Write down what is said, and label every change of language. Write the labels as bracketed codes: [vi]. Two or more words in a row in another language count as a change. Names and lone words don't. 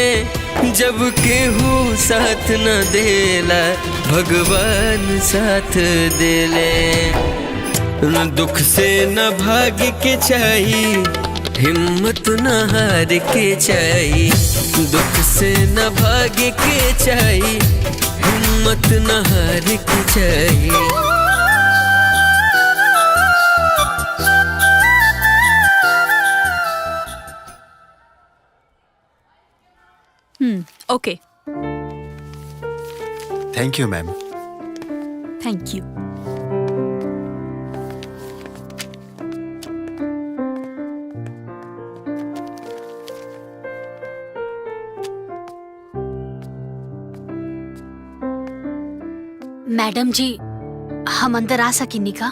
[bho] जब केहू साथ न देला भगवान साथ देले। न दुख से न भाग के चाहिए, हिम्मत न हार के चाहिए। दुख से न भाग के चाहिए, हिम्मत न हार के चाहिए। [en] ओके, thank you ma'am. thank you. [bho] मैडम जी, हम अंदर आ सकेंगे का?